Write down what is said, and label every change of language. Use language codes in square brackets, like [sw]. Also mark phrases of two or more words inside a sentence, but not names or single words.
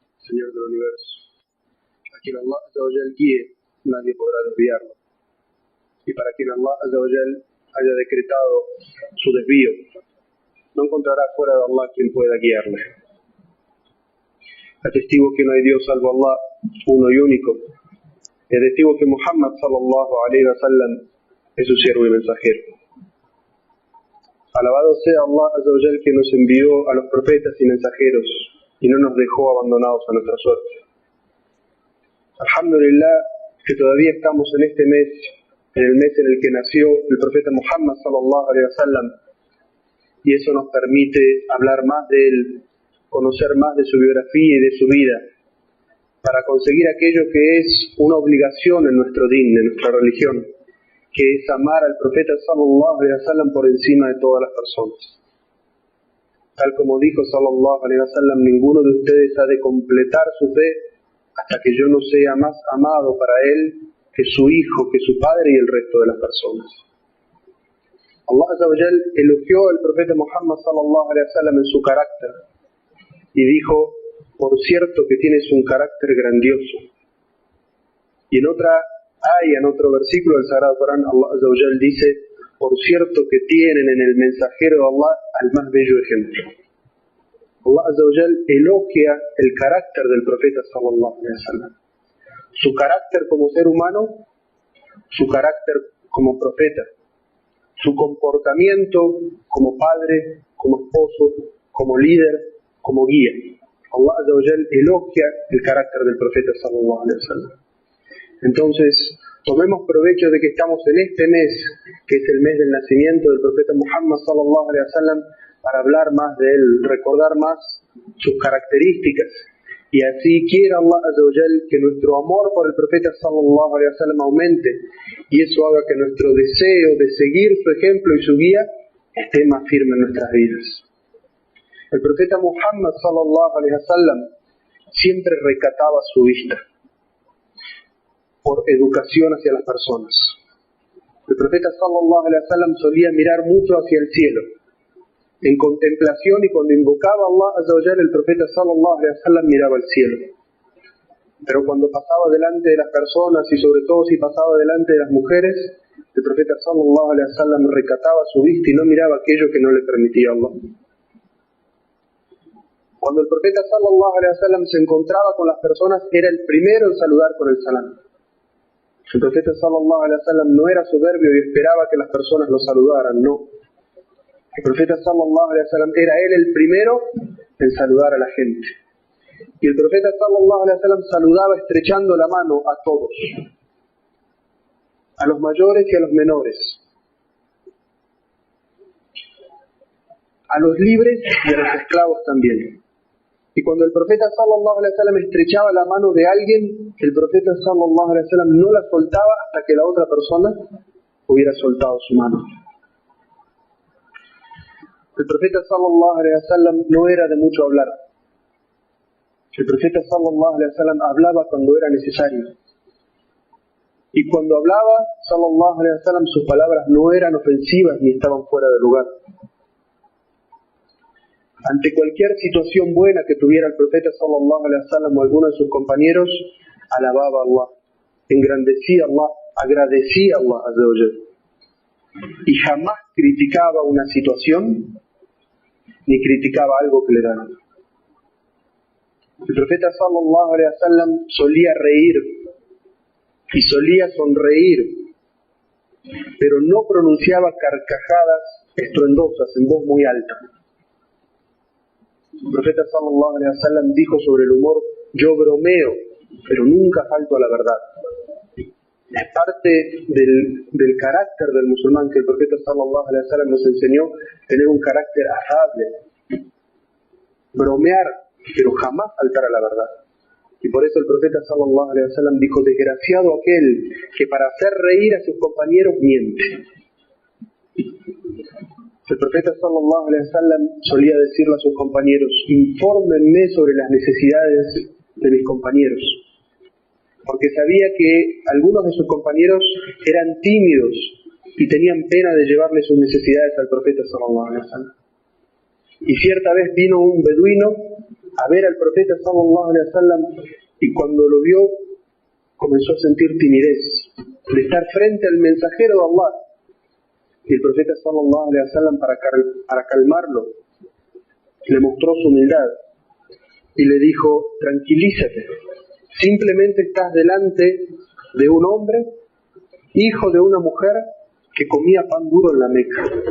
[es] Señor del universo. A quien [ar] الله عز وجل [es] guíe, nadie podrá desviarlo. Y para quien [ar] الله عز وجل [es] haya decretado su desvío, no encontrará fuera de Allah quien pueda guiarle. Atestigo que no hay Dios salvo Allah, uno y único. Y atestigo que Muhammad [ar] صلى الله عليه وسلم [es] es su siervo y mensajero. Alabado sea [ar] الله عز وجل [es] que nos envió a los profetas y mensajeros y no nos dejó abandonados a nuestra suerte. Alhamdulillah que todavía estamos en este mes, en el mes en el que nació el profeta Muhammad [ar] صلى الله عليه وسلم, [es] y eso nos permite hablar más de él, conocer más de su biografía y de su vida, para conseguir aquello que es una obligación en nuestro din, en nuestra religión, que es amar al profeta [ar] صلى الله عليه وسلم [es] por encima de todas las personas. Tal como dijo [ar] صلى الله عليه وسلم, [es] ninguno de ustedes ha de completar su fe hasta que yo no sea más amado para él que su hijo, que su padre y el resto de las personas. [ar] الله عز وجل [es] elogió al profeta Muhammad [ar] صلى الله عليه وسلم [es] en su carácter y dijo: por cierto que tienes un carácter grandioso. Y en otra ayah, en otro versículo del Sagrado Corán, [ar] الله عز وجل [es] dice: por cierto que tienen en el mensajero de Allah al más bello ejemplo. [ar] الله عز وجل [es] elogia el carácter del profeta [ar] صلى الله عليه وسلم, [es] su carácter como ser humano, su carácter como profeta, su comportamiento como padre, como esposo, como líder, como guía. [ar] الله عز وجل [es] elogia el carácter del profeta [ar] صلى الله عليه وسلم. [es] Entonces, tomemos provecho de que estamos en este mes, que es el mes del nacimiento del profeta Muhammad [ar] صلى الله عليه وسلم, [es] para hablar más de él, recordar más sus características, y así quiera [ar] الله عز وجل [es] que nuestro amor por el profeta [ar] صلى الله عليه وسلم [es] aumente, y eso haga que nuestro deseo de seguir su ejemplo y su guía esté más firme en nuestras vidas. El profeta Muhammad [ar] صلى الله عليه وسلم [es] siempre recataba su vista por educación hacia las personas. El profeta [ar] صلى الله عليه وسلم [es] solía mirar mucho hacia el cielo en contemplación, y cuando invocaba a [ar] الله عز وجل, [es] el profeta [ar] صلى الله عليه وسلم [es] miraba al cielo. Pero cuando pasaba delante de las personas, y sobre todo si pasaba delante de las mujeres, el profeta [ar] صلى الله عليه وسلم [es] recataba su vista y no miraba aquello que no le permitía a Allah. Cuando el profeta [ar] صلى الله عليه وسلم [es] se encontraba con las personas, era el primero en saludar con el salam. El profeta [ar] صلى الله عليه وسلم [es] no era soberbio y esperaba que las personas lo saludaran, no. El profeta [ar] صلى الله عليه وسلم [es] era él el primero en saludar a la gente. Y el profeta [ar] صلى الله عليه وسلم [es] saludaba estrechando la mano a todos, a los mayores y a los menores, a los libres y a los esclavos también. Y cuando el profeta [ar] صلى الله عليه وسلم [es] estrechaba la mano de alguien, el profeta [ar] صلى الله عليه وسلم [es] no la soltaba hasta que la otra persona hubiera soltado su mano. El profeta [ar] صلى الله عليه وسلم [es] no era de mucho hablar. El profeta [ar] صلى الله عليه وسلم [es] hablaba cuando era necesario. Y cuando hablaba [ar] صلى الله عليه وسلم, [es] sus palabras no eran ofensivas ni estaban fuera de lugar. Ante cualquier situación buena que tuviera el profeta [ar] صلى الله عليه وسلم [es] o alguno de sus compañeros, alababa a Allah, engrandecía a Allah, agradecía a [ar] الله عز وجل. [es] Y jamás criticaba una situación ni criticaba algo que le daban. El profeta [ar] صلى الله عليه وسلم [es] solía reír y solía sonreír, pero no pronunciaba carcajadas estruendosas en voz muy alta. El profeta [ar] صلى الله عليه وسلم [es] dijo sobre el humor: yo bromeo, pero nunca falto a la verdad. Es parte del carácter del musulmán que el profeta [ar] صلى الله عليه وسلم [es] nos enseñó, tener un carácter afable, bromear, pero jamás faltar a la verdad. Y por eso el profeta [ar] صلى الله عليه وسلم [es] dijo: desgraciado aquel que para hacer reír a sus compañeros miente. El profeta [ar] صلى الله عليه وسلم [es] solía decirle a sus compañeros: infórmenme sobre las necesidades de mis compañeros, porque sabía que algunos de sus compañeros eran tímidos y tenían pena de llevarle sus necesidades al profeta [ar] صلى الله عليه وسلم. [es] Y cierta vez vino un beduino a ver al profeta [ar] صلى الله عليه وسلم, [es] y cuando lo vio comenzó a sentir timidez de estar frente al mensajero de Allah. Y el profeta [ar] صلى الله عليه وسلم, [es] para calmarlo, le mostró su humildad y le dijo: tranquilízate, simplemente estás delante de un hombre, hijo de una mujer que comía pan duro en la Meca.